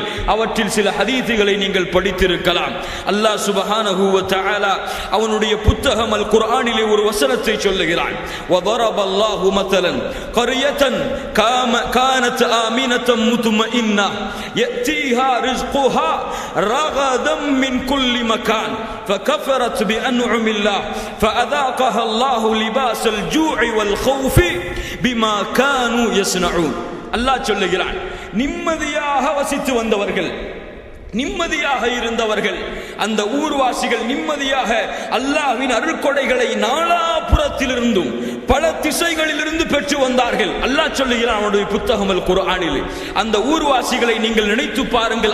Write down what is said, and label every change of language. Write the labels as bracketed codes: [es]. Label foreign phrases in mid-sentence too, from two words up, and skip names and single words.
[ta] அவற்றில் சில ஹதீஸுகளை நீங்கள் படித்திருக்கலாம். [ar] الله سبحانه و تعالى [ta] அவனுடைய புத்தகம் அல் குர்ஆனிலே ஒரு வசனத்தை சொல்லுகிறான். [ar] وضرب الله مثلا قرية كانت آمنة مطمئنة يأتيها رزقها رغدا من كل مكان فكفرت بأنعم الله فأذاقها الله لباس الجوع والخوف بما كانوا يصنعون. [ta] அல்லாஹ் சொல்லுகிறான், நிம்மதியாக வசித்து வந்தவர்கள், நிம்மதியாக இருந்தவர்கள், அந்த ஊர்வாசிகள் நிம்மதியாக அல்லாஹ்வின் அருள்கொடைகளை நாலாபுறத்திலிருந்தும் பல திசைகளிலிருந்து பெற்று வந்தார்கள். அல்லாஹ் சொல்லுகிறான் அவனுடைய புத்தகம் அல் குர்ஆனில், அந்த ஊர்வாசிகளை நீங்கள் நினைத்து பாருங்கள்.